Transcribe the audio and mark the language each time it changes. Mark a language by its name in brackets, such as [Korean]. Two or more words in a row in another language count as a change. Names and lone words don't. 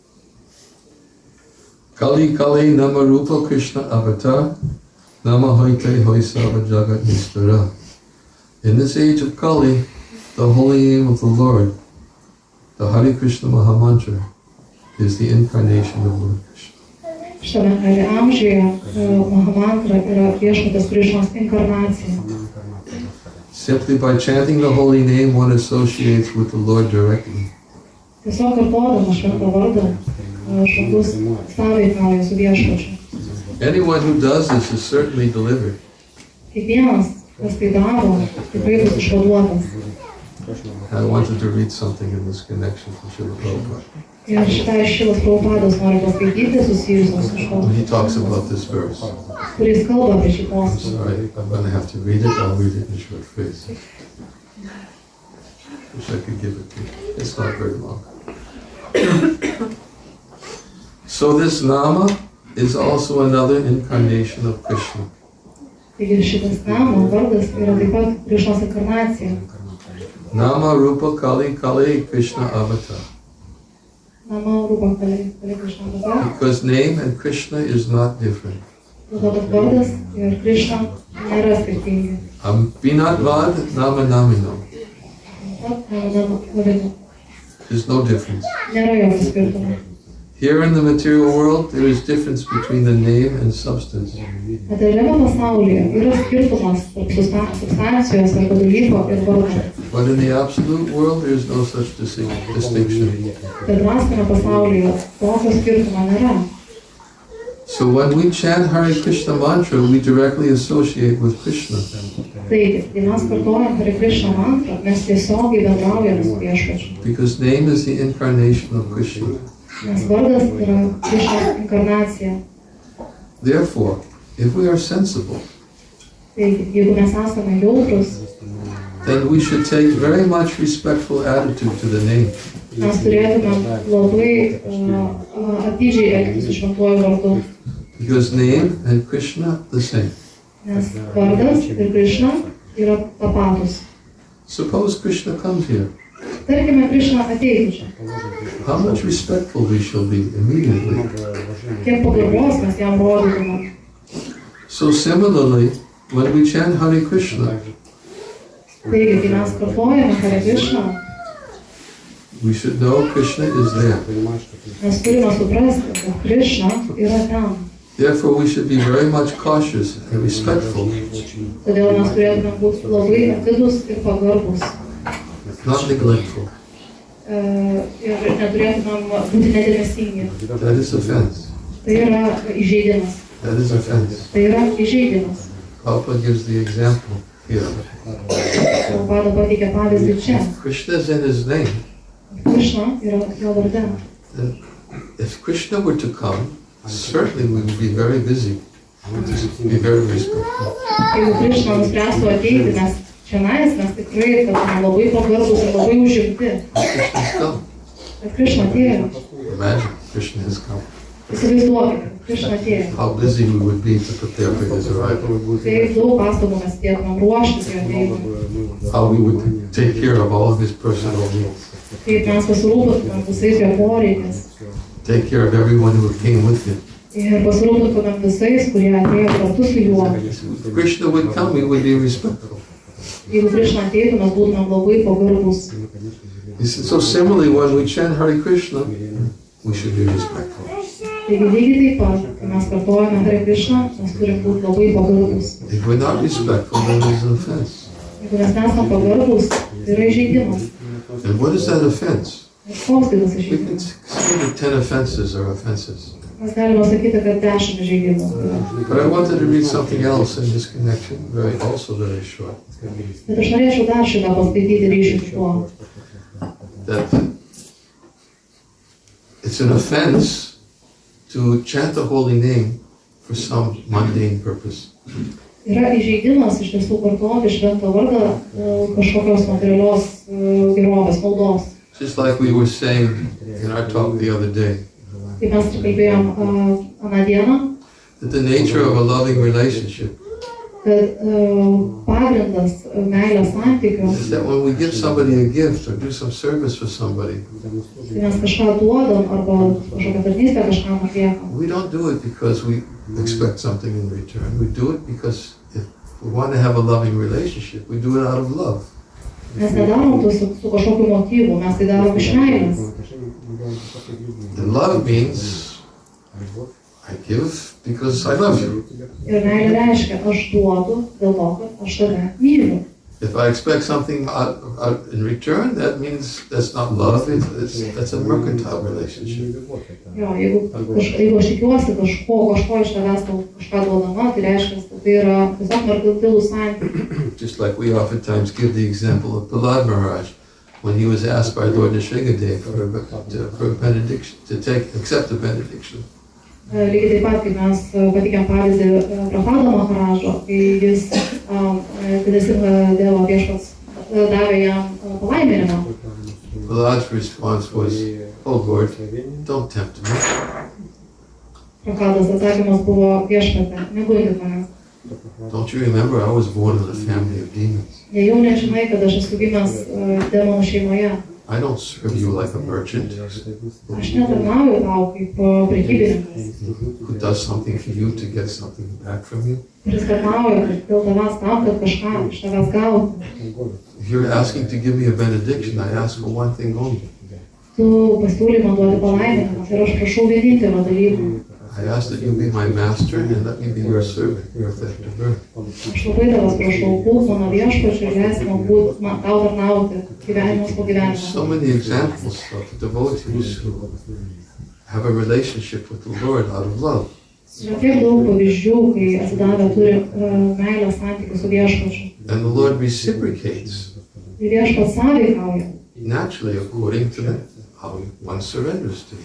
[Bangla] কলি কালে নাম রূপে কৃষ্ণ অবতার নাম হৈতে হয় সর্ব জগৎ নিস্তার. [English] In this age of Kali, the holy name of the Lord, the Hare Krishna Mahamantra, is the incarnation of Lord Krishna. [Lithuanian] Šitame Kali amžiuje Mahamantra yra Viešpaties Krišnos inkarnacija. [English] Simply by chanting the holy name, one associates with the Lord directly. [Lithuanian] Tiesiog kartodamas šventą vardą, žmogus sąveikauja su Viešpačiu. [English] Anyone who does this is certainly delivered. [Lithuanian] Kiekvienas, kas tai daro, tikrai bus išvaduotas. [English] I wanted to read something in this connection from Srila Prabhupada. [Lithuanian] Ir šitą iš Šilos Prabhupados noriu paskaityti susijusios su šituo, [English] He talks about this verse. [Lithuanian] kuris kalba apie šį posmą. [English] Sorry, I'm going to have to read it. I'll read it in short phrase. Wish I could give it to you. It's not very long. So this Nama is also another incarnation of Krishna. [Lithuanian] Taigi šitas Nama vardas yra taip pat Krišnos inkarnacija. [Bangla] নাম রূপে কলি কালে কৃষ্ণ অবতার. নাম রূপে কলি কৃষ্ণ অবতার. [English] Because name and Krishna is not different. [Lithuanian] Todėl kad vardas ir Krišna nėra skirtingi. [Sanskrit] अभिन्नत्वान् नाम नामिनोः. [English] There's no difference. [Lithuanian] Nėra jokio skirtumo. [English] Here in the material world, there is difference between the name and substance. [Lithuanian] Materialiame pasaulyje yra skirtumas tarp substancijos arba dalyko ir vardo. [English] But in the absolute world, there is no such distinction. [Lithuanian] Bet dvasinėme pasaulyje tokio skirtumo nėra. [English] So when we chant Hare Krishna mantra, we directly associate with Krishna. [Lithuanian] Taigi, kai mes kartojam Hare Krishna mantrą, mes tiesiogiai bendraujame su Viešpačiu. [English] Because name is the incarnation of Krishna. [Lithuanian] Nes vardas yra Krišnos inkarnacija. [English] Therefore, if we are sensible, [Lithuanian] Taigi, jeigu mes esame jautrus, [English] then we should take very much respectful attitude to the name. [Lithuanian] mes turėtume labai atidžiai elgtis su šventuoju vardu. [English] Because name and Krishna the same. [Lithuanian] Nes vardas ir Krišna yra tapatus. [English] Suppose Krishna comes here. [Lithuanian] Tarkime, Krišna ateitų čia. [English] How much respectful we shall be immediately. [Lithuanian] Kiek pagarbos mes jam rodytume. [English] So similarly, when we chant Hare Krishna, [Lithuanian] Taigi, kai mes kartojame Hare Krishna, [English] we should know Krishna is there. [Lithuanian] mes turime suprasti, kad Krišna yra ten. [English] Therefore, we should be very much cautious and respectful, [Lithuanian] Todėl mes turėtume būti labai atidus ir pagarbus. [English] not neglectful. [Lithuanian] Ir neturėtumėm būti nedėmesingi. [English] That is offense. [Lithuanian] Tai yra įžeidimas. [English] That is offense. [Lithuanian] Tai yra įžeidimas. [English] Prabhupada gives the example here. [Lithuanian] Prabhupada pateikia pavyzdį čia. [English] Krishna is in his name. [Lithuanian] Krišna yra jo varde. [English] If Krishna were to come, certainly we would be very busy. We would just be very respectful. [Lithuanian] Jeigu Krišna nuspręstų ateiti, mes čionais, mes tikrai tapome labai pagarbus ir labai užimti. [English] Krishna has come. [Lithuanian] Bet Krišna atėjo. [English] Imagine Krishna has come. [Lithuanian] Įsivaizduokite, Krišna atėjo. [English] How busy we would be to prepare for his arrival. [Lithuanian] Kaip daug pastangų mes dėtumėm ruoštis jo atėjimui. [English] How we would take care of all of his personal needs. [Lithuanian] Kaip mes pasirūpintumėm visais jo poreikiais. [English] Take care of everyone who came with him. [Lithuanian] Ir pasirūpintumėm visais, kurie atėjo kartu su juo. [English] If Krishna would come, we would be respectful. [Lithuanian] Jeigu Krišna ateitų, mes būtumėm labai pagarbus. [English] So similarly, when we chant Hare Krishna, we should be respectful. [Lithuanian] Taigi lygiai taip pat, kai mes kartojame Hare Krishna, mes turim būti labai pagarbus. [English] If we're not respectful, then there's an offense. [Lithuanian] Jeigu mes nesame pagarbus, tai yra įžeidimas. [English] And what is that offense? [Lithuanian] Ir koks tai tas [English] We can [Lithuanian] įžeidimas? [English] say that 10 offenses are offenses. [Lithuanian] Mes galime sakyti, kad 10 įžeidimų yra. [English] But I wanted to read something else in this connection, also very short. [Lithuanian] Bet aš norėčiau dar šitą paskaityti ryšių su tuo. [English] That it's an offense to chant the holy name for some mundane purpose. [Lithuanian] Yra įžeidimas iš tiesų vartoti šventą vardą kažkokios materialios gerovės, naudos. [English] Just like we were saying in our talk the other day, [Lithuanian] Kaip mes kalbėjom aną dieną, [English] that the nature of a loving relationship [Lithuanian] kad pagrindas meilės santykių, [English] is that when we give somebody a gift or do some service for somebody, [Lithuanian] kai mes kažką duodam arba kažkokią tarnystę kažkam atliekam. [English] we don't do it because we expect something in return. We do it because if we want to have a loving relationship, we do it out of love. [Lithuanian] Mes nedarom to su kažkokiu motyvu, mes tai darom iš meilės. [English] And love means I give because I love you. [Lithuanian] Ir meilė reiškia, aš duodu dėl to, kad aš tave myliu. [English] If I expect something in return, that means that's not love, that's a mercantile relationship. [Lithuanian] Jo, jeigu aš tikiuosi kažko iš tavęs kažką duodama, tai reiškia, kad tai yra tiesiog merkantilų santykiai. [English] Just like we oftentimes give the example of Prahlad Maharaj, when he was asked by Lord Nisringadev for a benediction, accept the benediction. [Lithuanian] Lygiai taip pat, kai mes patikėm pavyzdį Prahlado Maharažo, kai jis Nisringadevo viešpats davė jam palaiminimą. [English] Prahlad's response was, "Oh Lord, don't tempt me." [Lithuanian] Prahlados atsakymas buvo viešpate, negundyk manęs. [English] Don't you remember I was born in a family of demons? [Lithuanian] Nejau nežinai, kad aš esu gimęs demonų šeimoje. [English] I don't serve you like a merchant [Lithuanian] Aš netarnauju tau kaip prekybininkas, [English] who does something for you to get something back from you. [Lithuanian] kuris tarnauja dėl tavęs tam, kad kažką iš tavęs gautų. [English] If you're asking to give me a benediction, I ask for one thing only. [Lithuanian] Tu pasiūlai man duoti palaiminimą ir aš prašau vienintelio dalyko. [English] I ask that you be my master and let me be your servant, your effective birth. [Lithuanian] Aš labai tavęs prašau, būk mano viešpačiu ir leisk man tau tarnauti gyvenimus po gyvenimo. [English] So many examples of devotees who have a relationship with the Lord out of love. [Lithuanian] Yra tiek daug pavyzdžių, kai atsidavę turi meilės santykių su viešpačiu. [English] And the Lord reciprocates [Lithuanian] Ir viešpats sąveikauja. [English] naturally according to how one surrenders to Him.